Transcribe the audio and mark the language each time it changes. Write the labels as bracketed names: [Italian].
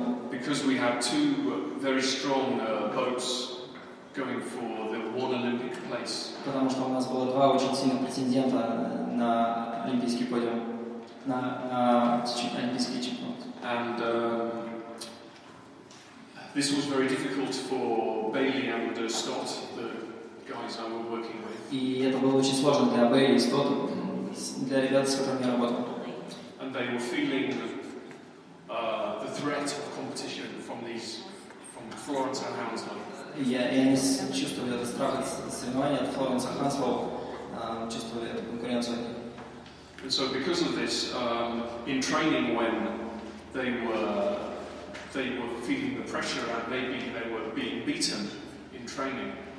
[English] Because we had two very strong boats going for the one Olympic place. [Russian] Потому что у нас было два очень сильных претендента на олимпийский подиум, на олимпийский чемпионат. [English] And this was very difficult for Bailey and Stott, the guys I was working with. [Russian] И это было очень сложно для Бейли и Стотта, для ребят, с которыми я работал. [English] And they were feeling the threat of competition from Florence and Hounslow. [Russian] И они чувствовали этот страх от соревнований от Флоренса Ханслоу, чувствовали эту конкуренцию. [English] And so because of this, in training when they were feeling the pressure and maybe they were being beaten in training.